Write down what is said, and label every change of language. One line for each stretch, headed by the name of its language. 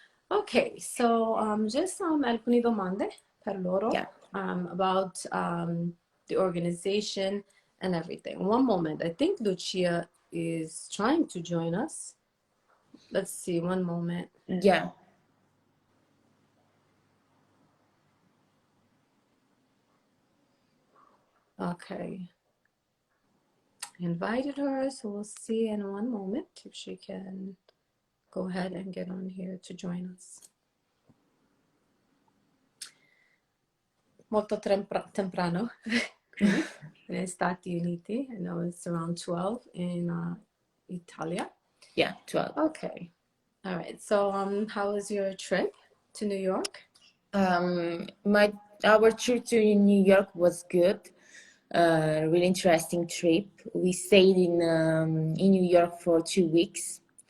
English: Okay, so just
Italian: alcune domande per loro
English: Yeah. about the organization and everything. One moment, I think Lucia is trying to join us. Let's see, one moment. Yeah. Okay. I invited her, so we'll see in one moment if she can go ahead and get on here to join us.
Italian: Molto temprano qui negli Stati Uniti.
English: I know it's around 12 in Italia. Yeah, 12. Okay. All right. So how was your trip to New York? Our trip to New York was good. Really interesting trip. We stayed in New York for 2 weeks.